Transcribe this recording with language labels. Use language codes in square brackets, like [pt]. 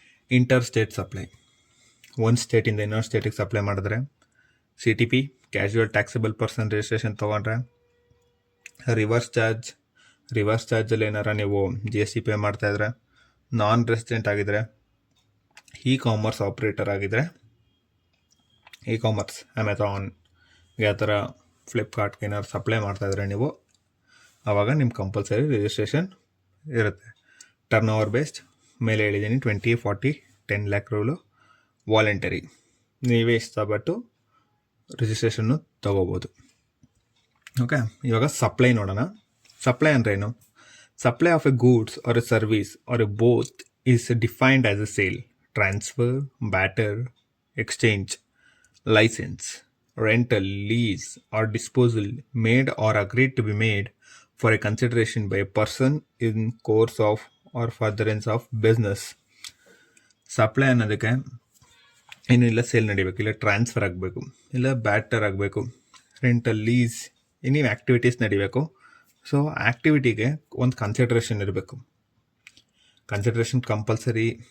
[kn] Inter state supply, ಒಂದು ಸ್ಟೇಟಿಂದ ಇನ್ನೊಂದು ಸ್ಟೇಟಿಗೆ supply ಮಾಡಿದ್ರೆ, CTP casual taxable person registration ತೊಗೊಂಡ್ರೆ, ರಿವರ್ಸ್ ಚಾರ್ಜಲ್ಲಿ ಏನಾರ ನೀವು GST ಪೇ ಮಾಡ್ತಾಯಿದ್ರೆ, ನಾನ್ ರೆಸಿಡೆಂಟ್ ಆಗಿದ್ರೆ, ಇ ಕಾಮರ್ಸ್ ಆಪ್ರೇಟರ್ ಆಗಿದ್ರೆ, ಇ ಕಾಮರ್ಸ್ ಅಮೆಝಾನ್ಗೆ ಆ ಥರ ಫ್ಲಿಪ್ಕಾರ್ಟ್ಗೆ ಏನಾದ್ರು ಸಪ್ಲೈ ಮಾಡ್ತಾಯಿದ್ರೆ ನೀವು, ಆವಾಗ ನಿಮ್ಮ ಕಂಪಲ್ಸರಿ ರಿಜಿಸ್ಟ್ರೇಷನ್ ಇರುತ್ತೆ. ಟರ್ನ್ ಓವರ್ ಬೇಸ್ಡ್ ಮೇಲೆ ಹೇಳಿದ್ದೀನಿ 20, 40, 10 lakh ರೂಲು. ವಾಲಂಟರಿ ನೀವೇ ಇಷ್ಟಪಟ್ಟು ರಿಜಿಸ್ಟ್ರೇಷನ್ನು ತೊಗೋಬೋದು. ಓಕೆ, ಇವಾಗ ಸಪ್ಲೈ ನೋಡೋಣ. ಸಪ್ಲೈ ಅಂದ್ರೇನು? [en] Supply of a goods or a service or a both is defined as a sale, transfer, barter, exchange, license, rental, lease or disposal made or agreed to be made for a consideration by a person in course of or furtherance of business. [kn] Supply ಅನ್ನೋದಕ್ಕೆ ಏನು ಇಲ್ಲ, sale ನಡಿಬೇಕು, ಇಲ್ಲ transfer ಆಗಬೇಕು, ಇಲ್ಲ batter ಆಗಬೇಕು, rental, lease, ನೀವು activities ನಡಿಬೇಕು. ಸೊ ಆ್ಯಕ್ಟಿವಿಟಿಗೆ ಒಂದು ಕನ್ಸಿಡ್ರೇಷನ್ ಇರಬೇಕು. Consideration compulsory.